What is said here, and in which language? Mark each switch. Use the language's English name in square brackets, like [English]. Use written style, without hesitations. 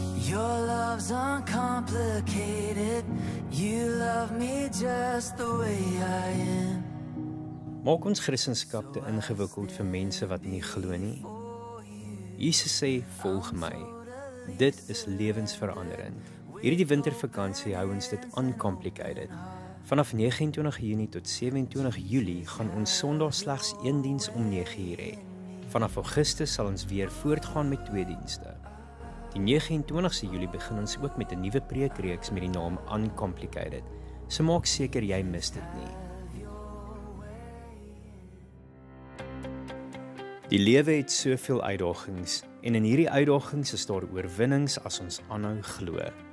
[English] Your love's uncomplicated. You love me just the way I am. [Afrikaans] Maak ons Christendom te ingewikkeld vir mense wat nie glo nie. Jesus sê, "Volg my." Dit is lewensveranderend. Hierdie wintervakansie hou ons dit uncomplicated. Vanaf 29 Junie tot 27 Julie gaan ons Sondag slegs 1 diens om 9:00 hê. Vanaf Augustus sal ons weer voortgaan met 2 dienste. Die 29ste Julie begin ons ook met 'n nuwe preekreeks met die naam Uncomplicated. So maak seker jy mis dit nie. Die lewe het soveel uitdagings en in hierdie uitdagings is daar oorwinnings as ons aanhou glo.